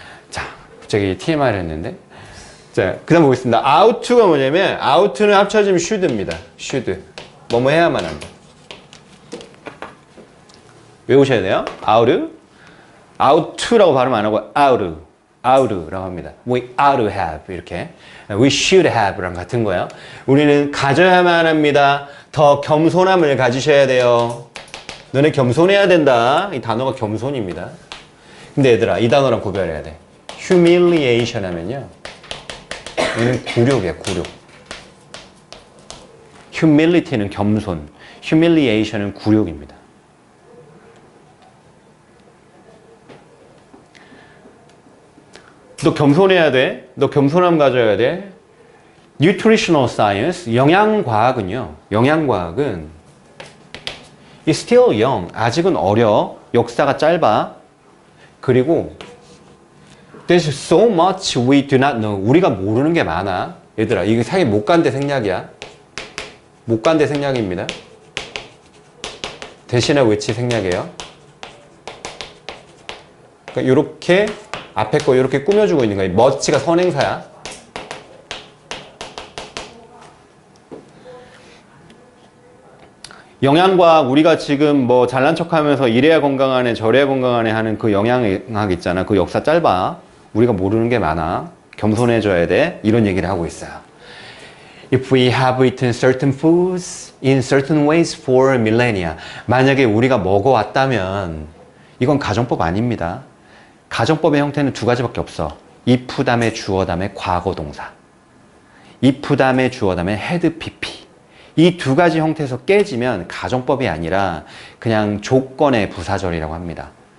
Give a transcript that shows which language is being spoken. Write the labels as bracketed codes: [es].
[ko] 자, 갑자기 TMI를 했는데. 자, 그 다음 보겠습니다. out가 뭐냐면, out는 합쳐지면 should입니다. should. 뭐뭐 해야만 한다. 외우셔야 돼요. out to라고 발음 안 하고 out라고 합니다. [en] We ought to have [ko] 이렇게 [en] we should have [ko] 랑 같은 거예요. 우리는 가져야만 합니다. 더 겸손함을 가지셔야 돼요. 너네 겸손해야 된다. 이 단어가 겸손입니다. 근데 얘들아 이 단어랑 구별해야 돼. humiliation 하면요. 이는 굴욕이야 굴욕. humility는 겸손, humiliation은 굴욕입니다. 너 겸손해야 돼. 너 겸손함 가져야 돼. [en] Nutritional Science, [ko] 영양과학은요. 영양과학은 [en] It's still young. [ko] 아직은 어려. 역사가 짧아. 그리고 [en] There's so much we do not know. [ko] 우리가 모르는 게 많아. 얘들아, 이게 사실 못 간대 생략이야. 못 간대 생략입니다. 대신에 which 생략이에요. 그러니까 이렇게 앞에 거 이렇게 꾸며주고 있는 거예요. much가 선행사야. 영양과학, 우리가 지금 뭐 잘난 척하면서 이래야 건강하네 저래야 건강하네 하는 그 영양학 있잖아. 그 역사 짧아. 우리가 모르는 게 많아. 겸손해져야 돼. 이런 얘기를 하고 있어요. [en] If we have eaten certain foods in certain ways for millennia. [ko] 만약에 우리가 먹어왔다면 이건 가정법 아닙니다. 가정법의 형태는 두 가지밖에 없어. if 다음에 주어 다음에 과거 동사. if 다음에 주어 다음에 had pp. 이 두 가지 형태에서 깨지면 가정법이 아니라 그냥 조건의 부사절이라고 합니다.